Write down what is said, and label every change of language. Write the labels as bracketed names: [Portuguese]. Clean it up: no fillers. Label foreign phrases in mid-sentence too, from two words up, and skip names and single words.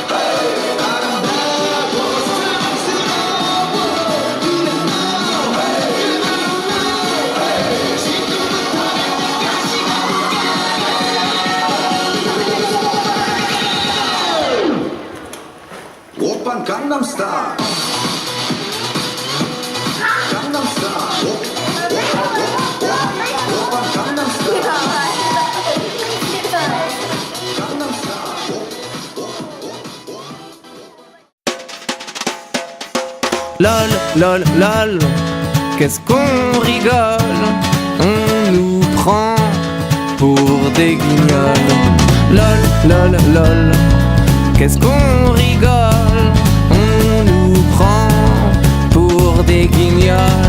[Korean] 아름다워 사랑스러워 그래 너 지금부터 다시 가볼게 오빤 강남스타일 강남스타일 오빤 강남스타일 강남스타일 [French] Lol, lol, lol, qu'est-ce qu'on rigole, on nous prend pour des guignols. Lol, lol, lol, qu'est-ce qu'on rigole, on nous prend pour des guignols.